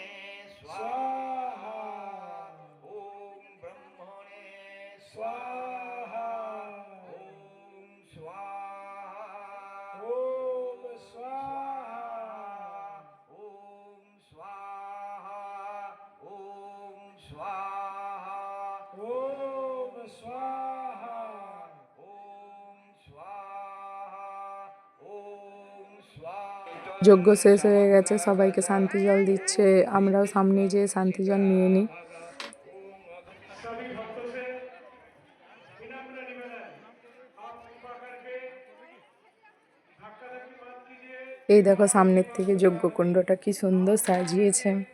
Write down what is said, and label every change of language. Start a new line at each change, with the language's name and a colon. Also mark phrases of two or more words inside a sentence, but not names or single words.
Sanskrit: স্বাহা, ওম ব্রহ্মণে স্বাহা, ওম স্বাহা, ওম স্বাহা, ওম স্বাহা, ওম স্বাহা, ওম স্বাহা, ওম স্বাহা, ওম স্বাহা।
Bangla: যজ্ঞ শেষ হয়ে গেছে, সবাইকে শান্তি জল দিচ্ছে, আমরাও সামনে যেয়ে শান্তি জল নিয়ে নিই। এই দেখো সামনের থেকে যজ্ঞকুণ্ডটা কি সুন্দর সাজিয়েছে।